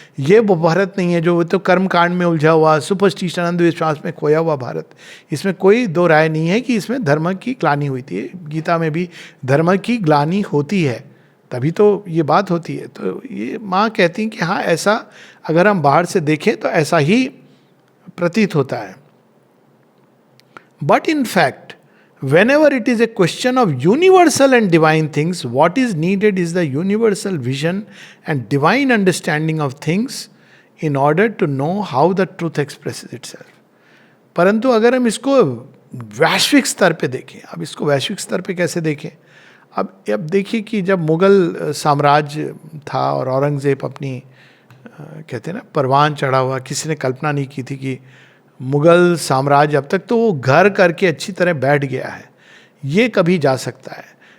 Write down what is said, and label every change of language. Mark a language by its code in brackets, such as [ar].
[hi] ये वो भारत नहीं है जो तो कर्म कांड में उलझा हुआ, सुपरस्टिशन अंधविश्वास में खोया हुआ भारत। इसमें कोई दो राय नहीं है कि इसमें धर्म की ग्लानि हुई थी। गीता में भी धर्म की ग्लानि होती है, तभी तो ये बात होती है। तो ये माँ कहती हैं कि हाँ ऐसा अगर हम बाहर से देखें तो ऐसा ही प्रतीत होता है। [en] But in fact whenever it is a question of universal and divine things, what is needed is the universal vision and divine understanding of things in order to know how the truth expresses itself. [hi] परंतु अगर हम इसको वैश्विक स्तर पे देखें, अब इसको वैश्विक स्तर पे कैसे देखें? अब देखिए कि जब मुगल साम्राज्य था और औरंगजेब अपनी कहते हैं ना परवान चढ़ा हुआ, किसी ने कल्पना नहीं की थी कि मुगल साम्राज्य अब तक तो वो घर करके अच्छी तरह बैठ गया है, ये कभी जा सकता है।